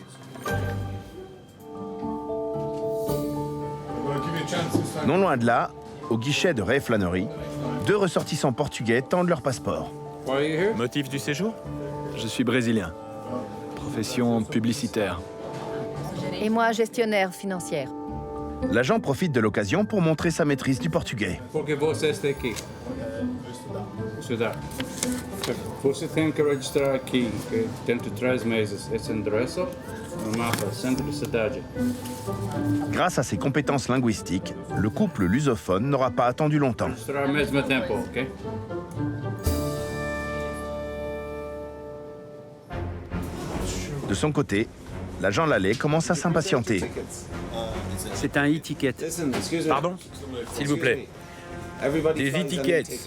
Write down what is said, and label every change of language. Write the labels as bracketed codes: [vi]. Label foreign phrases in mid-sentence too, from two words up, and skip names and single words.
[fr] Non loin de là, au guichet de Ray Flannery, deux ressortissants portugais tendent leur passeport. Motif du séjour? Je suis brésilien. Profession publicitaire. Et moi, gestionnaire financière. L'agent profite de l'occasion pour montrer sa maîtrise du portugais. [pt] Porque você está aqui. Estudar. Você tem que registrar aqui, dentro de 3 meses. Esse endereço no mapa, centro de cidade. [fr] Grâce à ses compétences linguistiques, le couple lusophone n'aura pas attendu longtemps. [pt] Registrar ao mesmo tempo, ok? [fr] De son côté, l'agent Lallet commence à s'impatienter. C'est un e-ticket. Pardon? S'il vous plaît. Des e-tickets.